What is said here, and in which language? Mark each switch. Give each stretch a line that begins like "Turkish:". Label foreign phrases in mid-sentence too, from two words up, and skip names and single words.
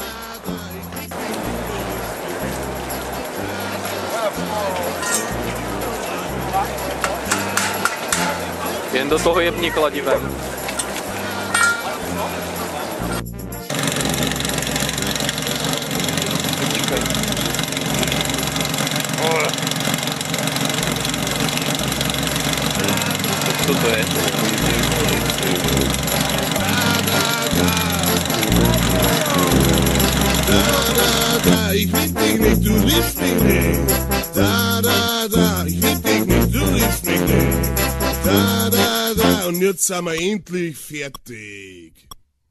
Czech: Jen do toho jebni kladivem. Co to je?
German: Ich lieb dich nicht, du liebst mich nicht. Ich lieb dich nicht, du liebst mich nicht. Und jetzt sind wir endlich fertig.